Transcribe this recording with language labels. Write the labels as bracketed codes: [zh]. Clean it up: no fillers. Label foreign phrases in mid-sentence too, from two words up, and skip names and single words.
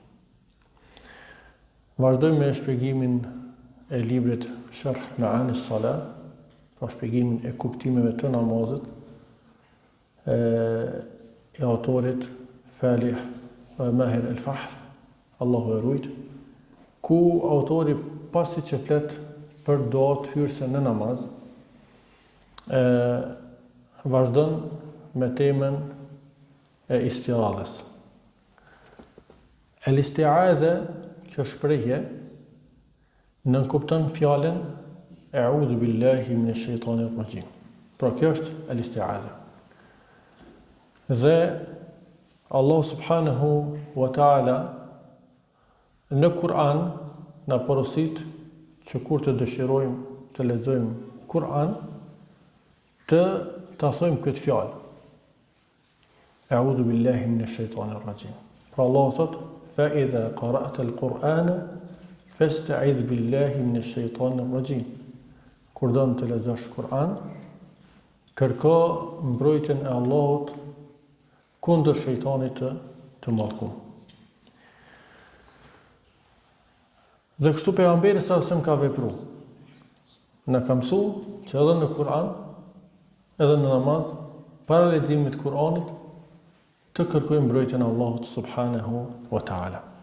[sq] Vazhdojmë me shpjegimin e librit Sharh Ma'ani as-Salah, pra shpjegimin e kuptimeve të namazit, e autorit Falih Mahir El-Fahr, Allahu e rujt, ku autori pasi që flet për duat hyrëse në namaz, vazhdon me temën e istiadhes. El-istiadhe, kjo shprehje, nënkupton fjalën [ar] أعوذ بالله من الشيطان الرجيم. [sq] Pra kjo është el-istiadhe. Dhe Allah [ar] سبحانه وتعالى [sq] në Kur'an na porosit që kur të dëshirojmë të lexojmë Kur'an, të thojmë këtë fjalë. [ar] أعوذ بالله من الشيطان الرجيم. [sq] Pra Allah thot: [ar] "فإذا قرأت القرآن فاستعذ بالله من الشيطان الرجيم." [sq] Kur do të lexosh Kur'an, kërko mbrojtjen e Allahut kundër shejtanit të mallkuar. Dhe kështu pejgamberi sa ka vepruar. Na ka mësuar që edhe në Kur'an, edhe në namaz, para leximit të Kur'anit, të kërkojmë mbrojtjen e Allahut [ar] سبحانه وتعالى.